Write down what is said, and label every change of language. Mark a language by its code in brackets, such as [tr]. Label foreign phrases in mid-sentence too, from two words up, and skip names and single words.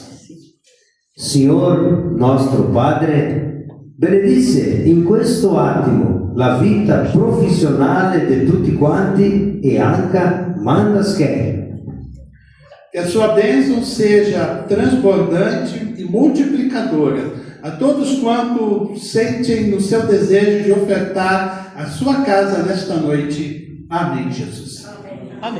[it] Signor nostro Padre, benedice in questo attimo la vita professionale di tutti quanti e anche mandas che [pt] Que a sua bênção seja transbordante e multiplicadora a todos quantos sentem no seu desejo de ofertar a sua casa nesta noite. Amém, Jesus. Amém.